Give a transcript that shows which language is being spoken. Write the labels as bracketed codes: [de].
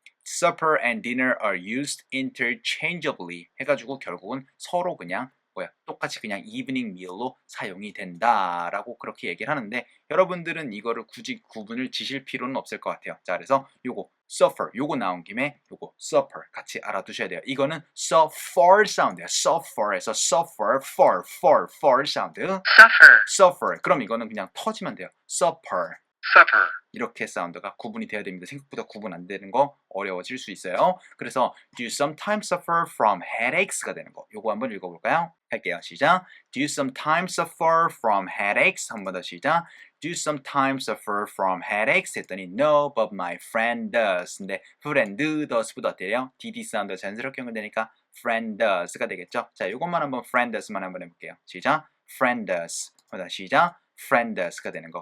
[en] supper and dinner are used interchangeably [ko] 해가지고 결국은 서로 그냥 똑같이 그냥 evening meal로 사용이 된다라고 그렇게 얘기를 하는데 여러분들은 이거를 굳이 구분을 지실 필요는 없을 것 같아요. 자, 그래서 요거 suffer 요거 나온 김에 요거 supper 같이 알아두셔야 돼요. 이거는 suffer 사운드예요. suffer에서 suffer, for 사운드. [en] suffer. [ko] 그럼 이거는 그냥 터지면 돼요. [en] supper. [ko] 이렇게 사운드가 구분이 돼야 됩니다. 생각보다 구분 안 되는 거 어려워질 수 있어요. [en] 그래서 do you sometimes suffer from headaches가 되는 거. [ko] 요거 한번 읽어볼까요? 할게요. 시작. [en] Do you sometimes suffer from headaches? [ko] 한 번 더 시작. [en] Do you sometimes suffer from headaches? [ko] 했더니 [en] no, but my friend does. [ko] 근데 [en] friend does [ko] 보다 어때요? dd 사운드가 자연스럽게 연결되니까 friend does가 되겠죠? 자, 요것만 한번 friend does만 한번 해볼게요. 시작. [en] friend does. [ko] 한번 더 시작. friend does가 되는 거.